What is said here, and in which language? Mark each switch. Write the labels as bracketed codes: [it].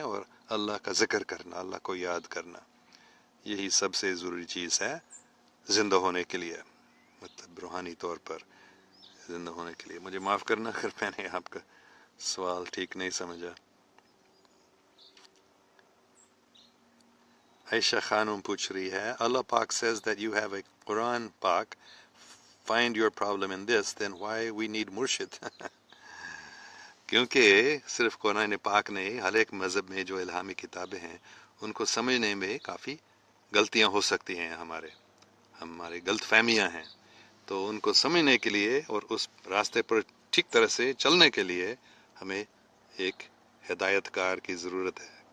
[ur] اور اللہ کا ذکر کرنا، اللہ کو یاد کرنا، یہی سب سے ضروری چیز ہے زندہ ہونے کے لیے، مطلب روحانی طور پر زندہ ہونے کے لیے. مجھے معاف کرنا اگر میں نے آپ کا سوال ٹھیک نہیں سمجھا. [en] عائشہ خانم پوچھ رہی ہے، Allah pak says that you have a Quran pak, find your problem in this, then why we need murshid. [ur] کیونکہ صرف قرآن پاک نہیں، ہر ایک مذہب میں جو الہامی کتابیں ہیں ان کو سمجھنے میں کافی غلطیاں ہو سکتی ہیں، ہمارے غلط فہمیاں ہیں. تو ان کو سمجھنے کے لیے اور اس راستے پر ٹھیک طرح سے چلنے کے لیے ہمیں ایک ہدایت کار کی ضرورت ہے.